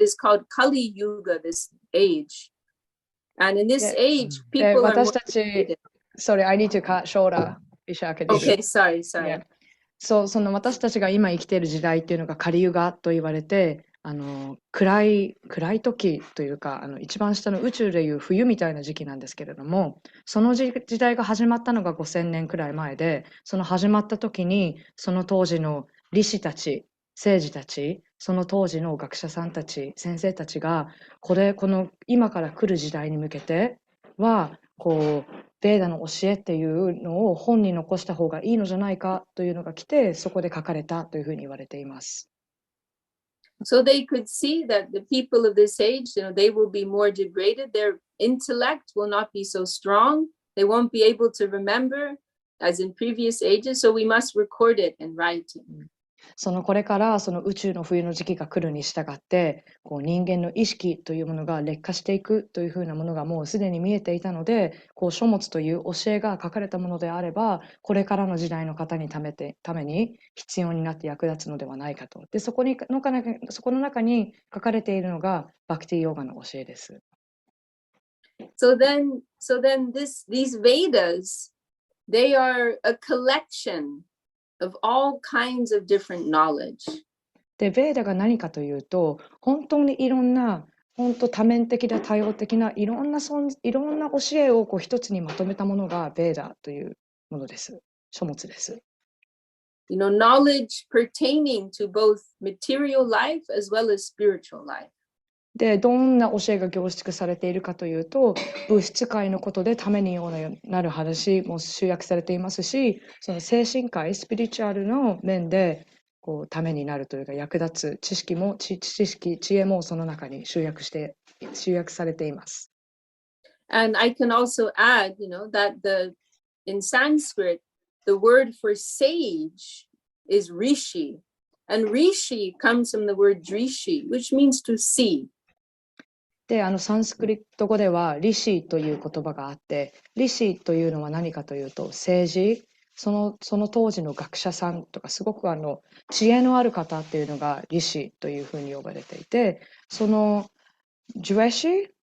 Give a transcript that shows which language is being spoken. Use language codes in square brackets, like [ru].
[en] It is called Kali Yuga, this age. And in this age, people are more [ja] 私たち、 [en] sorry, I need to cut shorter. Okay, sorry. Yeah. [ja] その私たちが今生きている時代っていうのがカリユガと言われて、暗い時というか、一番下の宇宙でいう冬みたいな時期なんですけれども、その時代が始まったのが5000年くらい前で、その始まった時に、その当時の理士たち、聖児たち、その当時の学者さんたち、先生たちが、この今から来る時代に向けては、こう、ベーダの教えっていうのを本に残した方がいいのじゃないかというのが来て、そこで書かれたというふうに言われています。 [en] So they could see that the people of this age, they will be more degraded. Their intellect will not be so strong. They won't be able to remember as in previous ages. So we must record it in writing. [ja] これからその宇宙の冬の時期が来るに従って、こう人間の意識というものが劣化していくというふうなものがもうすでに見えていたので、こう書物という教えが書かれたものであれば、これからの時代の方にために必要になって役立つのではないかと。で、そこの中に書かれているのがバクティヨガの教えです。 [en] So then these Vedas, they are a collection of all kinds of different knowledge. [ja] で、ベーダが何かというと、本当にいろんな、本当多面的な多様的ないろんな教えをこう一つにまとめたものがベーダというものです。書物です。 [en] Knowledge pertaining to both material life as well as spiritual life. [ja] で、どんな教えが凝縮されているかというと、物質界のことでためになる話も集約されていますし、その精神界、スピリチュアルの面でこうためになるというか役立つ知恵もその中に集約されています。 [en] And I can also add, that in Sanskrit, the word for sage is rishi. And rishi comes from the word drishi, which means to see. [ja] で、サンスクリット語ではリシという言葉があって、リシというのは何かというと、政治、その当時の学者さんとか、すごく知恵のある方っていうのがリシというふうに呼ばれていて、そのジュエシ